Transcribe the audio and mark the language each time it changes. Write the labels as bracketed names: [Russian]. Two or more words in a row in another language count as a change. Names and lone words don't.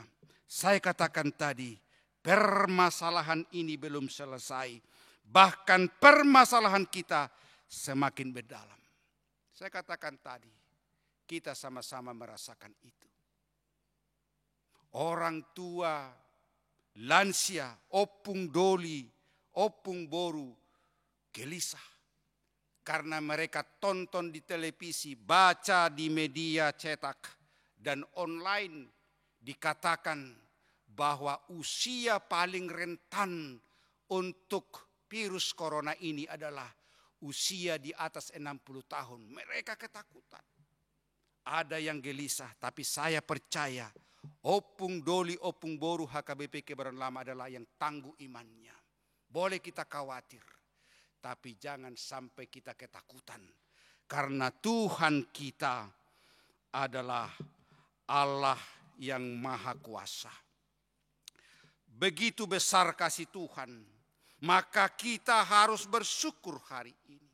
[Indonesian] Saya katakan tadi, permasalahan ini belum selesai. Bahkan permasalahan kita semakin mendalam. Saya katakan tadi, kita sama-sama merasakan itu. Orang tua, lansia, [Batak Toba] opung doli, opung boru, [Indonesian] gelisah. Karena mereka tonton di televisi, baca di media cetak, dan online dikatakan bahwa usia paling rentan untuk virus corona ini adalah usia di atas 60 tahun. Mereka ketakutan. Ada yang gelisah, tapi saya percaya [Batak Toba] opung doli, opung boru [Indonesian] HKBP Kebayoran Lama adalah yang tangguh imannya. Boleh kita khawatir, tapi jangan sampai kita ketakutan. Karena Tuhan kita adalah Allah yang Maha Kuasa. Begitu besar kasih Tuhan, maka kita harus bersyukur hari ini.